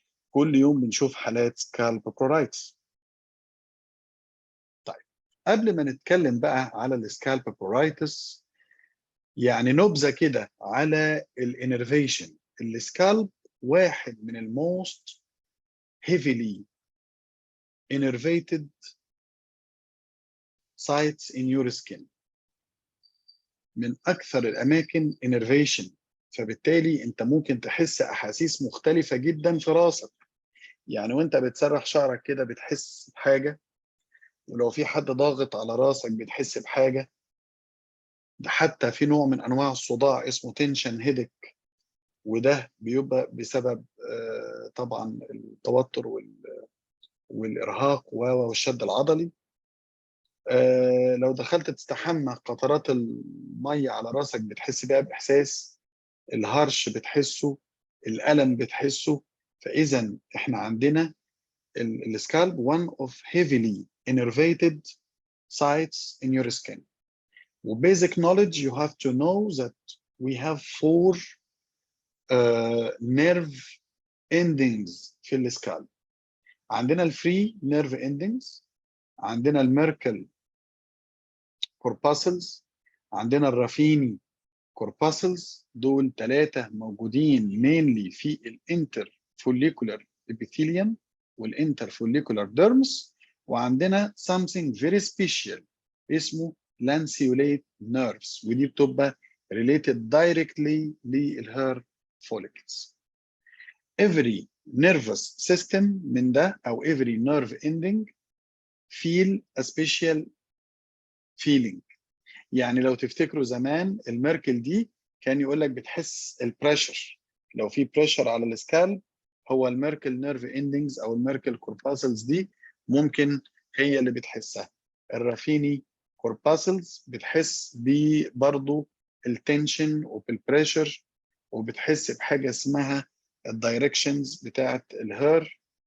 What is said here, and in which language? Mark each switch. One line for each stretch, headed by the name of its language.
Arabic: كل يوم بنشوف حالات سكالب برايتس. طيب، قبل ما نتكلم بقى على السكالب برايتس، نبذه كده على الانرفيشن. السكالب واحد من الموست
English: heavily innervated sites in your skin.
Arabic: من أكثر الأماكن innervation، فبالتالي أنت ممكن تحس أحاسيس مختلفة جدا في راسك. يعني وأنت بتسرح شعرك كده بتحس بحاجة، ولو في حد ضاغط على راسك بتحس بحاجة. ده حتى في نوع من أنواع الصداع اسمه tension headache، وده بيبقى بسبب طبعا التوتر والإرهاق والشد العضلي. لو دخلت تستحمى قطرات المية على راسك بتحس بيها بإحساس، الهرش بتحسه، الألم بتحسه. فإذا إحنا عندنا السكالب
English: one of heavily innervated sites in your skin. وبasic knowledge you have to know that we have 4 nerve endings
Arabic: في السكالب. عندنا الفري nerve endings، عندنا الميركل corpuscles، عندنا الرافيني corpuscles. دول 3 موجودين mainly في الانتر follicular epithelium والانتر follicular dermis. وعندنا
English: something very special
Arabic: اسمه lanceolate nerves، ودي بتبقى related directly للhair follicles.
English: Every nervous system
Arabic: من ده أو
English: every nerve ending feel a special feeling.
Arabic: يعني لو تفتكروا زمان الميركل دي كان يقول لك بتحس البريشر، لو في بريشر على السكالب هو الميركل نيرف اندنجز او الميركل كورباسلز دي ممكن هي اللي بتحسها. الرافيني كورباسلز بتحس برضه التنشن وبالبريشر، وبتحس بحاجه اسمها الدايركشنز بتاعت الهير.